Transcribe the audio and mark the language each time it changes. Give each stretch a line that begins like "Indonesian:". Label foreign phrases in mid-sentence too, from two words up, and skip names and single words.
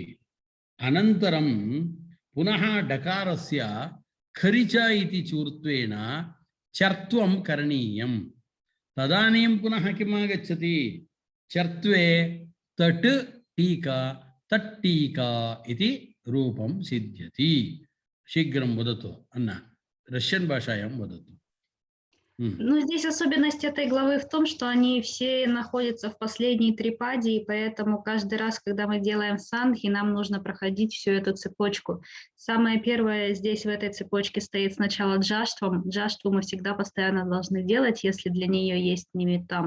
Sanskrit: अनन्तरं पुनः डकारस्य खरिच इति चूर्त्वेन चर्त्वं करणीयं। तदानीं पुनः किम् आगच्छति? चर्त्वे तट् टीका तट्टीका इति रूपं सिद्ध्यति। शीघ्रं वदतु अन्ना, रष्यन् भाषायां वदतु।
Russian: Ну, здесь особенность этой главы в том, что они все находятся в последней трипаде, и поэтому каждый раз, когда мы делаем сангхи, нам нужно проходить всю эту цепочку. Самое первое здесь в этой цепочке стоит сначала джаштвам. Джаштву мы всегда постоянно должны делать, если для нее есть нимитам.